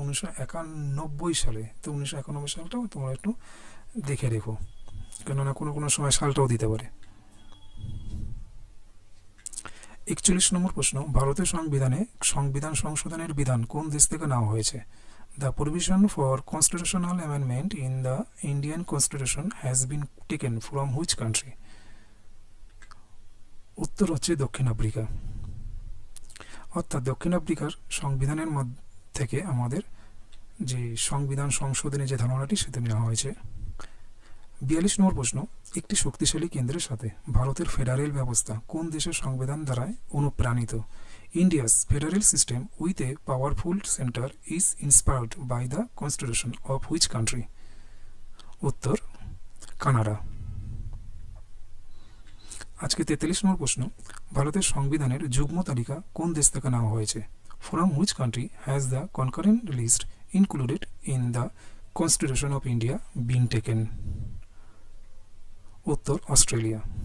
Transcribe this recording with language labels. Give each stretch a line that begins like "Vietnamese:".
Bangla: 1991 সালে। তো 1991 সালটাও তোমরা একটু দেখে রেখো, কেননা কোনো সময় সালটাও দিতে পারে। 41 নম্বর প্রশ্ন, ভারতের সংবিধানে সংবিধান সংশোধনের বিধান কোন দেশ থেকে নেওয়া হয়েছে?
English: The provision for constitutional amendment in the Indian Constitution has been taken from which country?
Bangla: উত্তর হচ্ছে দক্ষিণ আফ্রিকা। অর্থাৎ দক্ষিণ আফ্রিকার সংবিধানের থেকে আমাদের যে সংবিধান সংশোধনের যে ধারণাটি সেটা নেওয়া হয়েছে। 42 নম্বর প্রশ্ন, একটি শক্তিশালী কেন্দ্রের সাথে ভারতের ফেডারেল ব্যবস্থা কোন দেশের সংবিধান দ্বারা অনুপ্রাণিত?
English: India's federal system with a powerful center is inspired by the constitution of which country?
Bangla: উত্তর কানাডা। আজকে 43 নম্বর প্রশ্ন, ভারতের সংবিধানের যুগ্ম তালিকা কোন দেশ থেকে নেওয়া হয়েছে?
English: From which country has the concurrent list included in the constitution of India been taken?
Bangla: উত্তর অস্ট্রেলিয়া।